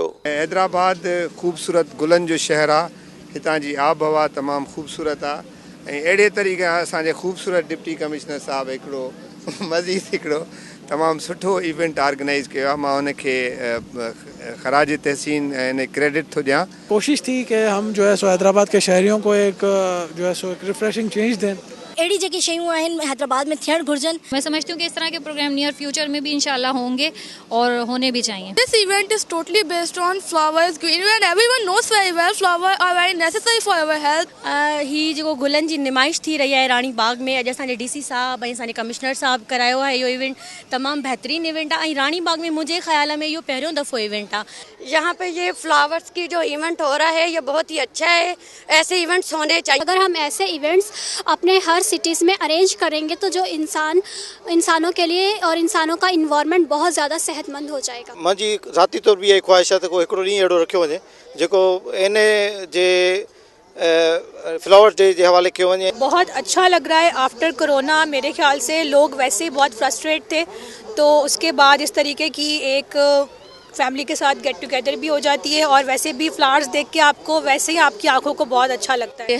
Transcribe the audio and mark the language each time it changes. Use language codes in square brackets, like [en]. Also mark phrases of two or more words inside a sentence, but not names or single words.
[sd] हैदराबाद ख़ूबसूरत गुलनि जो शहर आहे। हितां जी आब हवा तमामु ख़ूबसूरत आहे ऐं अहिड़े तरीक़े असांजे ख़ूबसूरत [en] deputy commissioner [sd] साहिबु हिकिड़ो मज़ीद हिकिड़ो तमामु सुठो [en] event organize [sd] किया। मां उनखे खराज तहसीन इन क्रेडिट थो ॾियां। [ur] کوشش تھی کہ ہم جو ہے سو حیدرآباد کے شہریوں کو ایک جو ہے سو ایک [en] refreshing change [ur] دیں. [sd] अड़ी जेकी शयूं आहिनि हैदराबाद में थियण घुर्जन। [ur] میں سمجھتی ہوں کہ اس طرح کے پروگرام [en] near future [ur] میں بھی ان شاء اللہ ہوں گے اور ہونے بھی چاہئیں. [en] This event is totally based on flowers, greenery, and everyone knows very well flowers are very necessary for our health. [sd] ही जेको गुलनि जी निमाइश थी रही आहे रानी बाग में, अॼु असांजे डीसी साहब ऐं असांजे कमिश्नर साहब करायो आहे। इहो इवेंट तमामु बहितरीन इवेंट आहे ऐं रानी बाग में मुंहिंजे ख्याल में इहो पहिरियों दफ़ो इवेंट आहे। [ur] یہاں پہ یہ فلاورز کی جو ایونٹ ہو رہا ہے یہ بہت ہی اچھا ہے. ایسے ایونٹس ہونے چاہئیں. اگر ہم ایسے ایونٹس اپنے ہر سٹیز میں ارینج کریں گے تو جو انسانوں کے لیے اور انسانوں کا انوائرمنٹ بہت زیادہ صحت مند ہو جائے گا. [sd] मुझी ज़ाती तौर भी ये ख्वाहिश है को हिकिड़ो ॾींहुं अहिड़ो रखियो वञे जेको इन जे [en] flower day [sd] के हवाले किया वञे। [ur] بہت اچھا لگ رہا ہے [en] after Corona. [ur] میرے خیال سے لوگ ویسے ہی بہت فرسٹریٹ تھے، تو اس کے بعد اس طریقے کی ایک فیملی کے ساتھ [en] get together [ur] بھی ہو جاتی ہے اور ویسے بھی فلاورز دیکھ کے آپ کو ویسے ہی آپ کی آنکھوں کو بہت اچھا لگتا ہے.